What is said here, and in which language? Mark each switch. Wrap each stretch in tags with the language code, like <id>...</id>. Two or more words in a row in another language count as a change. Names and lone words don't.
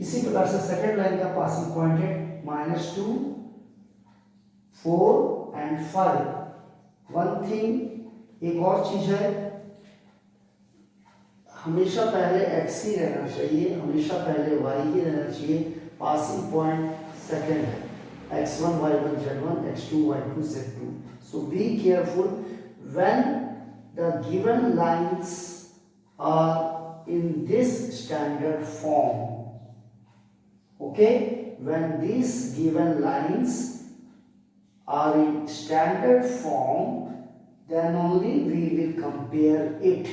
<hi>इसी प्रकार से</hi> <en>second line</en> <hi>का</hi> <en>passing point</en> <hi>है -2 4 एंड 5।</hi> <en>one thing,</en> <hi>एक और चीज है, हमेशा पहले x ही रहना चाहिए, हमेशा पहले y ही रहना चाहिए।</hi> <en>passing point second है, x1 y1 z1 x2 y2 z2। so be careful when the given lines are in this standard form. Okay, when these given lines are in standard form, then only we will compare it.</en>